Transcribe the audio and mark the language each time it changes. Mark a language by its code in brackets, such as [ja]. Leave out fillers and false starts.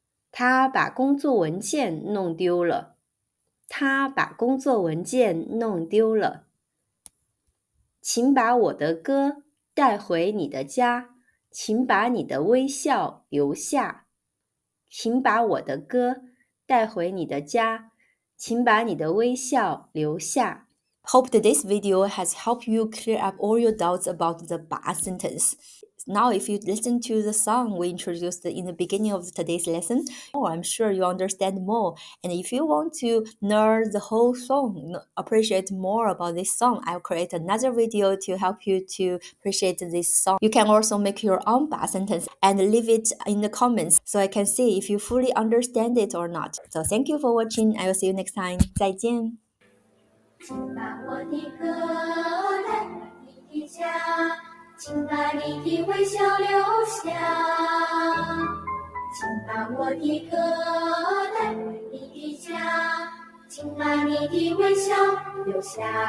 [zh] 他把工作文件弄丢了。他把工作文件弄丢了。请把我的歌带回你的家，请把你的微笑留下。请把我的歌带回你的家，请把你的微笑留下。 [en] Hope that this video has helped you clear up all your doubts about the 把 sentence. Now, if you listen to the song we introduced in the beginning of today's lesson, I'm sure you understand more. And if you want to learn the whole song, appreciate more about this song, I'll create another video to help you to appreciate this song. You can also make your own 把 sentence and leave it in the comments so I can see if you fully understand it or not. So thank you for watching. I will see you next time. 再见。 [zh] 请把我的歌带回你的家，请把你的微笑留下。请把我的歌带回你的家，请把你的微笑留下。